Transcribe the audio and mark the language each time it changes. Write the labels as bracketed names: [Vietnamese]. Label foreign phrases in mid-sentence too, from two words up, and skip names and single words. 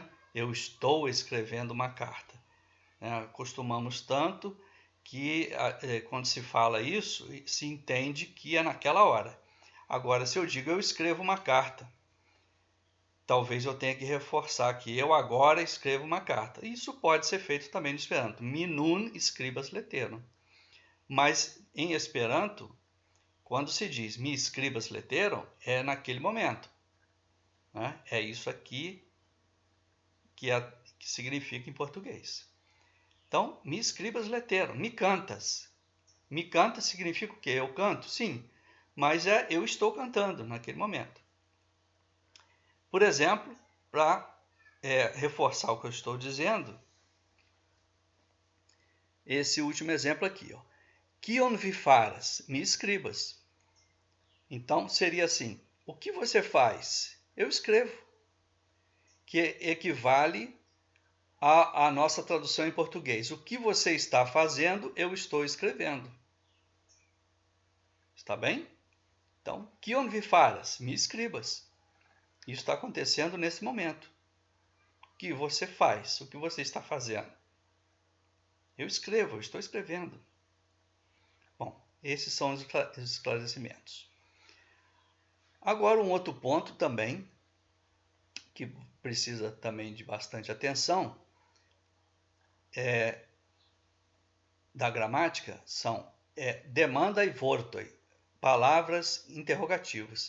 [Portuguese] Eu estou escrevendo uma carta. Costumamos tanto que quando se fala isso, se entende que é naquela hora. Agora, se eu digo eu escrevo uma carta, talvez eu tenha que reforçar que eu agora escrevo uma carta. Isso pode ser feito também no Esperanto. [Esperanto] Mi nun skribas leteron. [Portuguese] Mas em Esperanto, quando se diz [Esperanto] mi skribas leteron, [Portuguese] é naquele momento. Né? É isso aqui que significa em português. Então, [Esperanto] mi skribas leteron, me cantas. Me cantas [Portuguese] significa o quê? Eu canto? Sim, mas eu estou cantando naquele momento. Por exemplo, para reforçar o que eu estou dizendo, esse último exemplo aqui, ó. [Esperanto] Kion vi faras? Mi skribas. [Portuguese] Então, seria assim, o que você faz? Eu escrevo. Que equivale à nossa tradução em português. O que você está fazendo? Eu estou escrevendo. Está bem? Então, [Esperanto] kion vi faras? Mi skribas. [Portuguese] Isso está acontecendo nesse momento. O que você faz? O que você está fazendo? Eu escrevo, eu estou escrevendo. Bom, esses são os esclarecimentos. Agora, um outro ponto também, que precisa também de bastante atenção, da gramática, são [Esperanto] demanda e vortoi, [Portuguese] palavras interrogativas.